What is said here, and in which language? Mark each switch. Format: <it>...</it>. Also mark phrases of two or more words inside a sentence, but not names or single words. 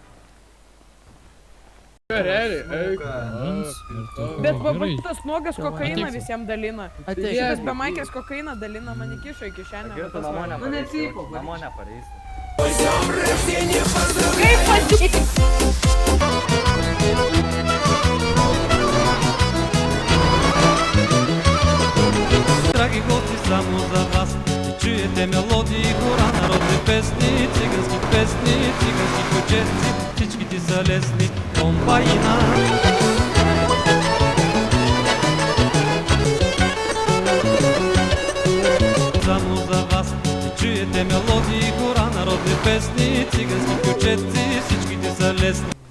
<lt>Bet paprastas nuogas kokainą visiems dalina. Šitas be maikės kokainą dalina, man įkišo į kišenę. namo nepareisi. Kaip padėti?</lt> <bg>Драги гости, само за вас чуете мелодии, хора, народни песни, цигански песни, цигански кученци, всичките са лесни, комбайна. Само за вас чуете мелодии, хора, народни песни, цигански кученци, всичките са лесни.</bg>